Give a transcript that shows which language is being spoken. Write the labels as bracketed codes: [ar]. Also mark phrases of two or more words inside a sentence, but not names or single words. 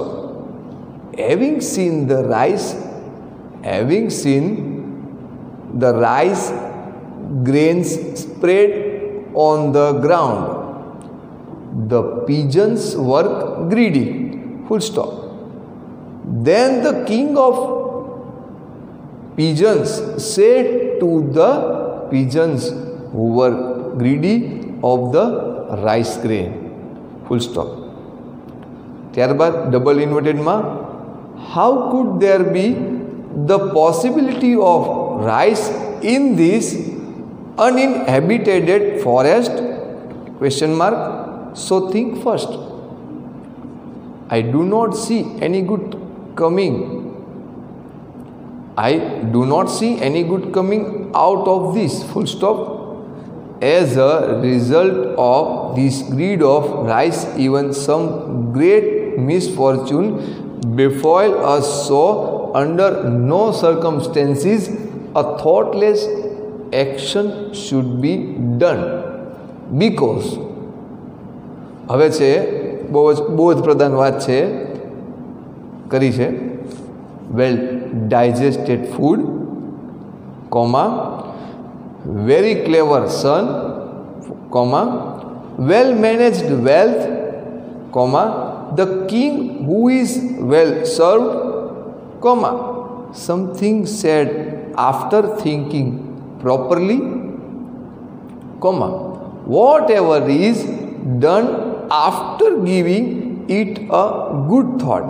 [en] Having seen the rice grains spread on the ground, the pigeons were greedy. Full stop. Then the king of pigeons said to the pigeons who were greedy of the rice grain. Full stop. [gu] ત્યારબાદ [en] double invertedમાં, how could there be the possibility of rice in this uninhabited forest? Question mark. So think first. I do not see any good coming. I do not see any good coming out of this. Full stop. As a result of this greed of rice, even some great misfortune befall us. So, under no circumstances a thoughtless action should be done, because [gu] હવે છે બહુ જ બોધ પ્રધાન વાત છે કરી છે. [en] well digested food, very clever son, well managed wealth, the king who is well served, something said after thinking properly, whatever is done after giving it a good thought.